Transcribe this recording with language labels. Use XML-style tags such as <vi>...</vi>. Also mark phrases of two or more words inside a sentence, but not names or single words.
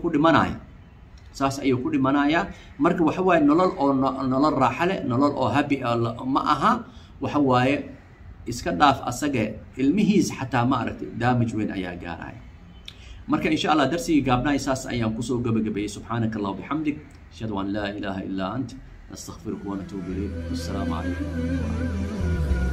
<so>ku dhimanaya marka waxa waaye nolol raaxo leh nolol oo happy ma aha waxa waaye iska dhaaf asaga ilmihiisa xataa ma aragtay damage weyn ayaa gaaraya marka</so> <ar>إن شاء الله</ar> <so>darsiga gaabnaa saas ayaan kusoo gabagabeeyay</so> <ar>سبحانك اللهم وبحمدك أشهد أن لا إله إلا أنت نستغفرك ونتوب إليك السلام عليكم</ar>